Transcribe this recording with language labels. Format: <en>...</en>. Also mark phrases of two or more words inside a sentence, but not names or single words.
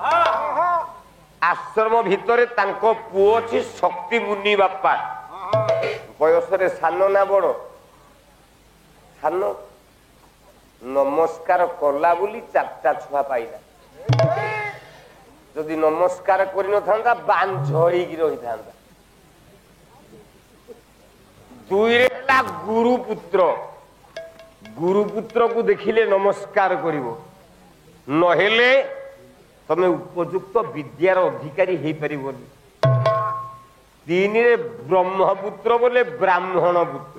<or>ଆଶ୍ରମ ଭିତରେ ତାଙ୍କ ପୁଅ ଅଛି ଶକ୍ତି ମୁନି ବାପା। ବୟସରେ ସାନ ନା ବଡ? ସାନ। ନମସ୍କାର କଲା ବୋଲି 4ଟା ଛୁଆ ପାଇଲା। ଯଦି ନମସ୍କାର କରେ ନଥାନ୍ତା ବାନ ଝଡ଼ିକି ରହିଥାନ୍ତା। দুইরে ହେଲା ଗୁରୁପୁତ୍ର। ଗୁରୁପୁତ୍ରକୁ ଦେଖିଲେ ନମସ୍କାର କରିବ, ନହେଲେ ତମେ ଉପଯୁକ୍ତ ବିଦ୍ୟାର ଅଧିକାରୀ ହେଇପାରିବନି। ତିନିରେ ବ୍ରହ୍ମପୁତ୍ର ବୋଲେ ବ୍ରାହ୍ମଣ ପୁତ୍ର।</or>